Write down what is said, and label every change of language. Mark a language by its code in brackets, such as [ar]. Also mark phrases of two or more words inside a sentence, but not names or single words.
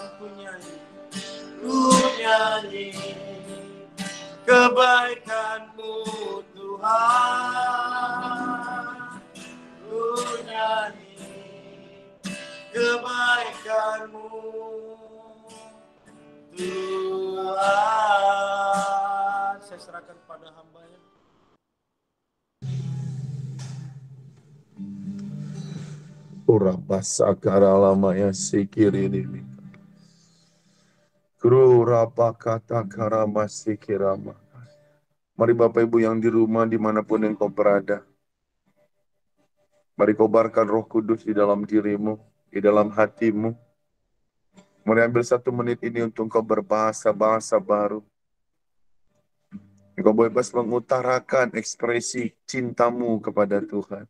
[id] Ku nyanyi kebaikan-Mu Tuhan. Ku nyanyi kebaikan-Mu Tuhan. Saya serahkan pada hamba-Nya. Urabasakara lamaya sikirini. Kru rapakata karama sikirama. Mari Bapak Ibu yang di rumah dimanapun engkau berada. Mari kobarkan Roh Kudus di dalam dirimu, di dalam hatimu. Mari ambil 1 menit ini untuk engkau berbahasa-bahasa baru. Engkau bebas mengutarakan ekspresi cintamu kepada Tuhan.